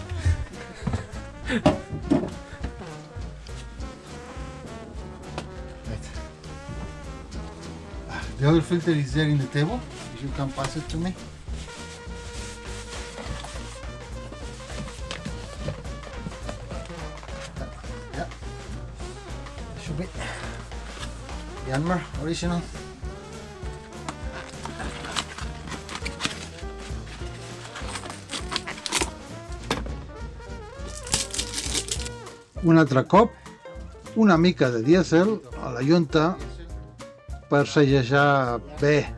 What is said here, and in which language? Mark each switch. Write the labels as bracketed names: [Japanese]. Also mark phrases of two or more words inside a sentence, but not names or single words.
[English] Right. The other filter is there in the table. If you can pass it to me. Yeah. Should be Yanmar original. [Catalan] Un altre cop, una mica de dièsel a la llunta per sellejar bé.